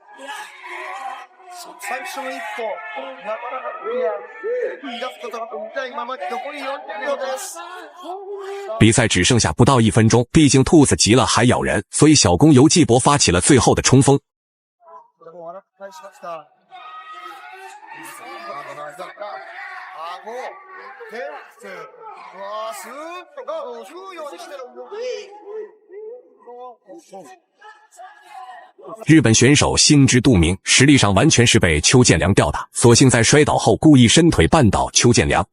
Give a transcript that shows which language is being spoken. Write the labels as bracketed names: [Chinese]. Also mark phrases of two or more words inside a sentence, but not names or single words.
[Japanese] 最初の一歩、なかなか踏み出すことができないまま残り40秒です。 [Chinese] 比赛只剩下不到1分钟，毕竟兔子急了还咬人，所以小公游纪博发起了最后的冲锋。日本选手心知肚明，实力上完全是被邱建良吊打，所幸在摔倒后故意伸腿绊倒邱建良。